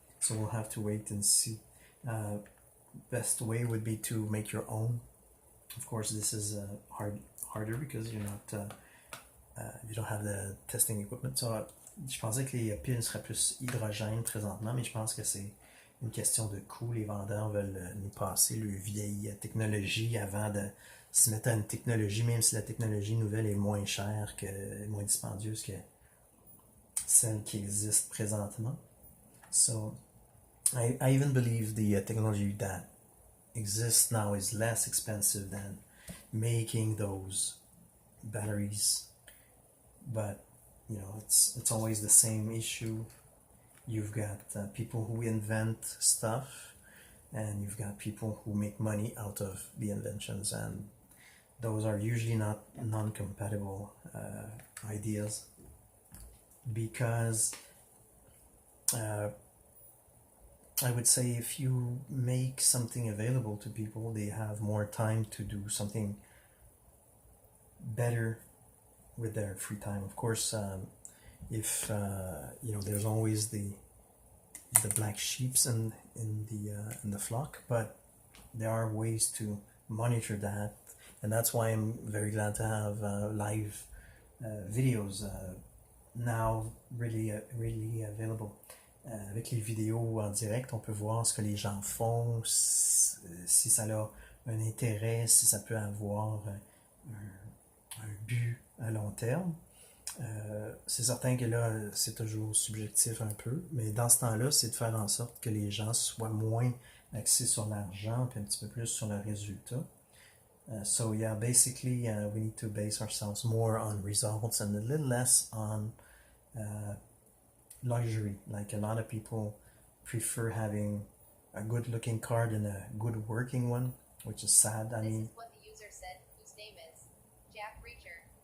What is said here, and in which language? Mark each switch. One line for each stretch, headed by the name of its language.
English: So we'll have to wait and see. Best way would be to make your own. Of course, this is harder because you're not you don't have the testing equipment.
French: So, je pensais que les piles seraient plus hydrogène présentement, mais je pense que c'est une question de coût. Les vendeurs veulent nous passer le vieille technologie avant de se mettre à une technologie, même si la technologie nouvelle est moins chère, moins dispendieuse que celle qui existe présentement.
English: So I even believe the technology that exists now is less expensive than making those batteries, but it's always the same issue. You've got people who invent stuff, and you've got people who make money out of the inventions, and those are usually not non-compatible ideas, because I would say if you make something available to people, they have more time to do something better with their free time. Of course, if there's always the black sheeps in the flock, but there are ways to monitor that, and that's why I'm very glad to have live videos now really available. Avec les vidéos en direct, on peut voir ce que les gens font, si ça a un intérêt, si ça peut avoir un but à long terme. C'est certain que là, c'est toujours subjectif un peu, mais dans ce temps-là, c'est de faire en sorte que les gens soient moins axés sur l'argent puis un petit peu plus sur le résultat. So yeah, basically we need to base ourselves more on results and a little less on luxury. Like a lot of people prefer having a good looking car than a good working one, which is sad. This is what the user said, whose name is Jack Reacher.